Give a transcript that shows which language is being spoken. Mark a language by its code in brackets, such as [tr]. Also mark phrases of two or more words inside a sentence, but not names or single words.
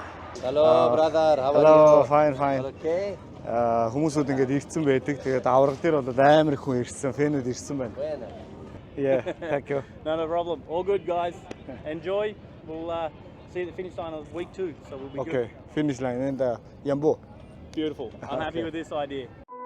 [en] Hello brother, how are Hello, you? fine. Okay. [mn] Хүмүүсүүд ингээд ирсэн байдаг. Тэгээд авраг дээр бол амар их хүн ирсэн, фэнүүд ирсэн байна. [en] Bueno. Yeah, thank you. No problem. All good, guys. Enjoy. We'll see you at the finish line of week 2, so we'll be Okay, finish line and Yambo. good. Beautiful. I'm happy Okay. with this idea.